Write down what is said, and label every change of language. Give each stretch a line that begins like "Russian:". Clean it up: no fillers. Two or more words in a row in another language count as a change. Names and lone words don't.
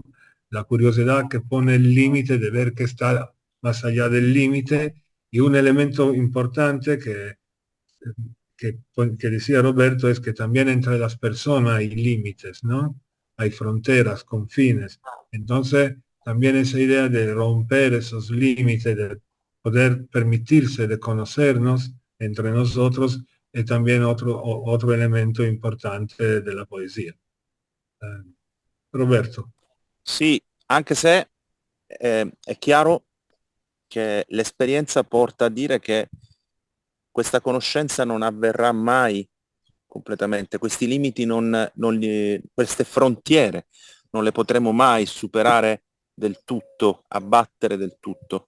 Spanish: La curiosidad que pone el límite de ver que está más allá del límite, y un elemento importante que decía Roberto es que también entre las personas hay límites, ¿no? Hay fronteras, confines. Entonces, también esa idea de romper esos límites, de poder permitirse de conocernos entre nosotros, es también otro elemento importante de la poesía. Eh, Roberto.
Italian: Sì, anche se è chiaro che l'esperienza porta a dire che questa conoscenza non avverrà mai completamente, questi limiti queste frontiere non le potremo mai superare del tutto, abbattere del tutto.